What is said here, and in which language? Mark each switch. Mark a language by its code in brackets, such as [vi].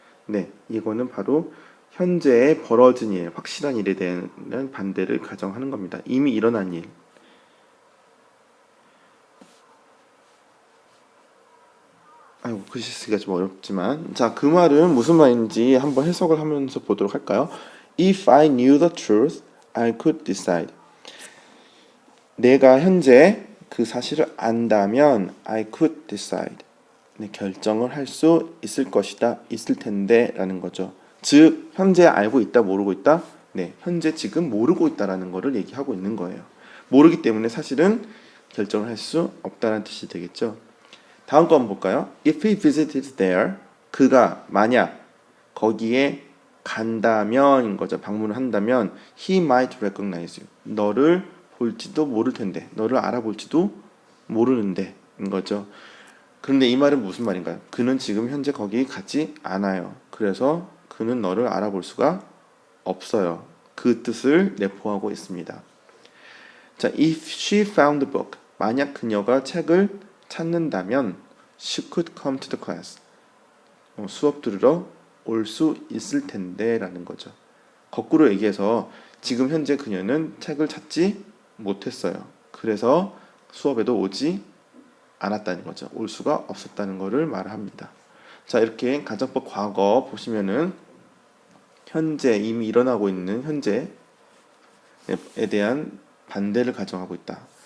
[ko] 네, 이거는 바로 현재에 벌어진 일, 확실한 일에 대한 반대를 가정하는 겁니다. 이미 일어난 일. 아이고, 글씨 쓰기가 좀 어렵지만 자, 그 말은 무슨 말인지 한번 해석을 하면서 보도록 할까요? [en] If I knew the truth, I could decide. [ko] 내가 현재 그 사실을 안다면 [en] I could decide. [ko] 네, 결정을 할 수 있을 것이다, 있을 텐데 라는 거죠. 즉, 현재 알고 있다, 모르고 있다? 네, 현재 지금 모르고 있다라는 거를 얘기하고 있는 거예요. 모르기 때문에 사실은 결정을 할 수 없다는 뜻이 되겠죠. 다음 거 한번 볼까요? [en] If he visited there, [ko] 그가 만약 거기에 간다면인 거죠. 방문을 한다면 [en] he might recognize you. [ko] 너를 볼지도 모를 텐데, 너를 알아볼지도 모르는데 인 거죠. 그런데 이 말은 무슨 말인가요? 그는 지금 현재 거기 가지 않아요. 그래서 그는 너를 알아볼 수가 없어요. 그 뜻을 내포하고 있습니다. [en] 자, if she found the book, [ko] 만약 그녀가 책을 찾는다면 [en] she could come to the class. [ko] 수업 들으러 올 수 있을 텐데 라는 거죠. 거꾸로 얘기해서 지금 현재 그녀는 책을 찾지 못했어요. 그래서 수업에도 오지 않았다는 거죠. 올 수가 없었다는 것을 말합니다. 자, 이렇게 가정법 과거 보시면은 현재 이미 일어나고 있는 현재에 대한 반대를 가정하고 있다.